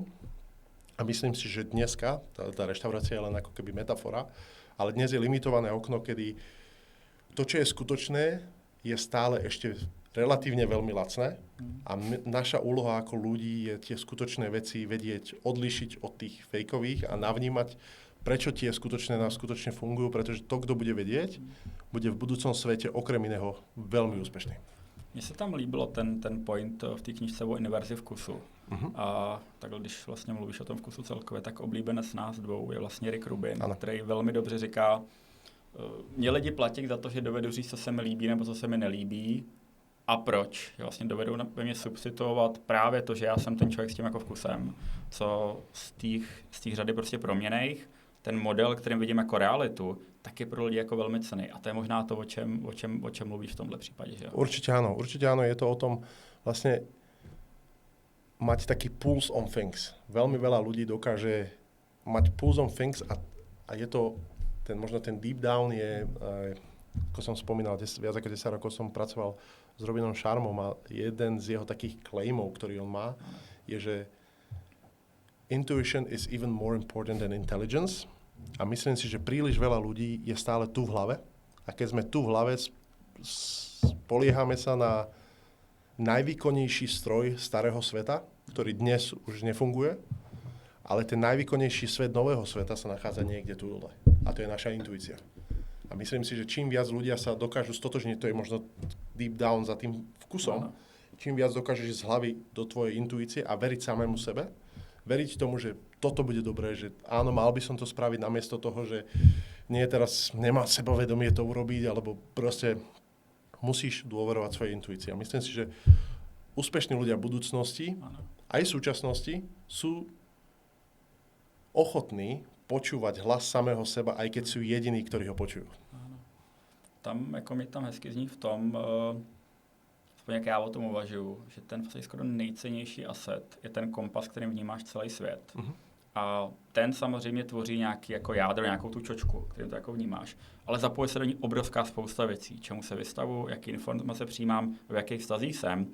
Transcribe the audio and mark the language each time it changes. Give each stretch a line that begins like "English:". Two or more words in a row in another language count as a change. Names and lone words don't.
Slovak: A myslím si, že dneska, tá reštaurácia je len ako keby metafora, ale dnes je limitované okno, kedy to, čo je skutočné, je stále ešte relatívne veľmi lacné a naša úloha ako ľudí je tie skutočné veci vedieť odlíšiť od tých fejkových a navnímať, prečo tie skutočné nám skutočne fungujú, pretože to, kto bude vedieť, bude v budúcom svete okrem iného veľmi úspešný.
Czech: Mně se tam líbilo ten point v té knižce o inverzi vkusu. A takhle, když vlastně mluvíš o tom vkusu celkově, tak oblíbenec nás dvou je vlastně Rick Rubin, který velmi dobře říká, mě lidi platí za to, že dovedu říct, co se mi líbí nebo co se mi nelíbí a proč. Že vlastně dovedou ve mně substituovat právě to, že já jsem ten člověk s tím jako vkusem, co z těch řady prostě proměnejch, ten model, kterým vidím jako realitu, tak je pro lidi jako velmi cenný. A to je možná to, o čem mluvíš v tomhle případě. Že?
Slovak: Určite áno. Je to o tom vlastne mať taký
English: pulse on things.
Slovak: Veľmi veľa ľudí dokáže mať
English: pulse on things
Slovak: a je to, možno ten
English: deep down
Slovak: je, ako som spomínal, viac ako 10 rokov som pracoval s Robinom Sharmom a jeden z jeho takých claimov, ktorý on má, je, že
English: intuition is even more important than intelligence.
Slovak: A myslím si, že príliš veľa ľudí je stále tu v hlave. A keď sme tu v hlave, spoliehame sa na najvýkonnejší stroj starého sveta, ktorý dnes už nefunguje, ale ten najvýkonnejší svet nového sveta sa nachádza niekde tu dole. A to je naša intuícia. A myslím si, že čím viac ľudia sa dokážu stotožniť, to je možno
English: deep down
Slovak: za tým vkusom, čím viac dokážeš ísť z hlavy do tvojej intuície a veriť samému sebe, veriť tomu, že toto bude dobré, že áno, mal by som to spraviť namiesto toho, že nie teraz nemá sebavedomie to urobiť, alebo proste musíš dôverovať svojej intuícii. A myslím si, že úspešní ľudia v budúcnosti, aj v súčasnosti, sú ochotní počúvať hlas samého seba, aj keď sú jediní, ktorí ho počujú.
Czech: Tam, jako mi tam hezky zní v tom, jak já o tom uvažuju, že ten skoro nejcennější aset je ten kompas, kterým vnímáš celý svět. A ten samozřejmě tvoří nějaký jako jádro, nějakou tu čočku, kterým to jako vnímáš. Ale zapojí se do ní obrovská spousta věcí, čemu se vystavu, jaký informace přijímám, v jakých vztazích jsem.